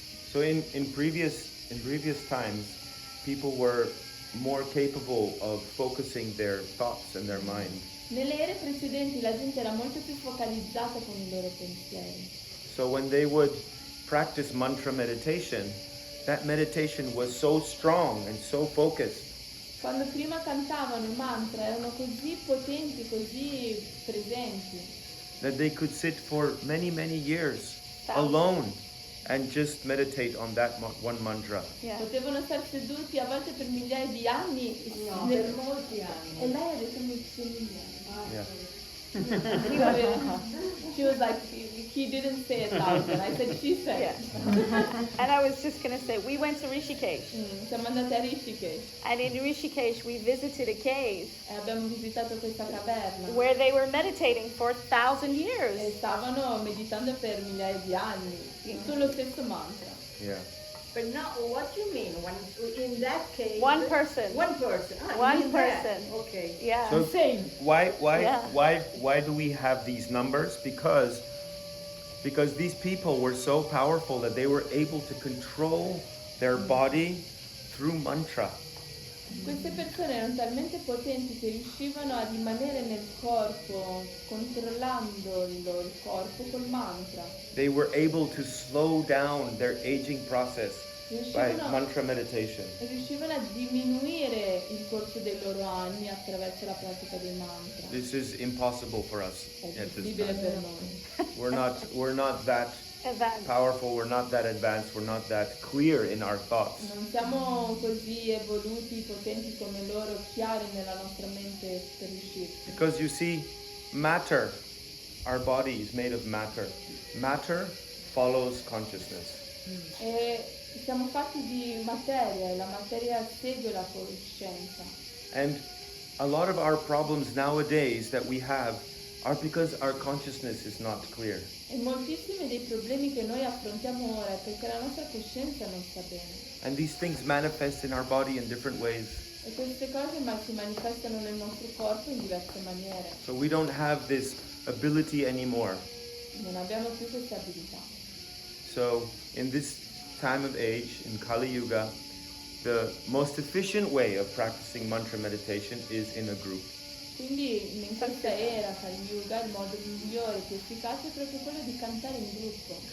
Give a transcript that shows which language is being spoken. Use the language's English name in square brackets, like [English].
[English] So in previous times, people were more capable of focusing their thoughts and their mind. [Italian] Nelle ere precedenti la gente era molto più focalizzata con i loro pensieri. [English] So when they would practice mantra meditation, that meditation was so strong and so focused [Italian] Quando prima cantavano il mantra erano così potenti, così presenti, [English] that they could sit for many years alone and just meditate on that one mantra. Yeah. [Italian] potevano stare seduti a volte per migliaia di anni. No, per molti anni. E lei ha detto migliaia. [English] Yeah. She was like, he didn't say 1,000. I said, she said. Yeah. And I was just going to say, we went to Rishikesh. [Italian] Siamo andati a Rishikesh [English] And in Rishikesh, we visited a cave [Italian] e abbiamo visitato questa caverna [English] where they were meditating for 1,000 [Italian] e [English] years. [Italian] stavano meditando per migliaia di anni sullo stesso mantra. [English] Yeah. But now, what do you mean? When in that case, One person. One person. Ah, One you mean that. person. Okay. Yeah. So Same. Yeah. why do we have these numbers? Because these people were so powerful that they were able to control their body through mantra. [Italian] Queste persone erano talmente potenti che riuscivano a rimanere nel corpo, controllando il corpo col mantra. [English] They were able to slow down their aging process by [Italian] Riuscivano, [English] mantra meditation. [Italian] riuscivano a diminuire il corso dei loro anni attraverso la pratica dei mantra. [English] This is impossible for us [Italian] È [English] at this [Italian] impossibile [English] time. [Italian] per noi. [English] We're not that Advanced. powerful, we're not that advanced, we're not that clear in our thoughts. [Italian] Non siamo così evoluti, potenti come loro, chiari nella nostra mente per riuscirci. [English] Because you see, matter, our body is made of matter. Matter follows consciousness. [Italian] E siamo fatti di materia e la materia segue la coscienza. [English] And a lot of our problems nowadays that we have are because our consciousness is not clear. [Italian] E moltissimi dei problemi che noi affrontiamo ora è perché la nostra coscienza non sta bene. [English] And these things manifest in our body in different ways. [Italian] E queste cose si manifestano nel nostro corpo in diverse maniere. [English] So we don't have this ability anymore. [Italian] Non abbiamo più queste abilità. [English] So in this time of age, in Kali Yuga, the most efficient way of practicing mantra meditation is in a group. [Italian] Quindi in questa era Kali Yuga il modo migliore e più efficace è proprio quello di cantare in gruppo.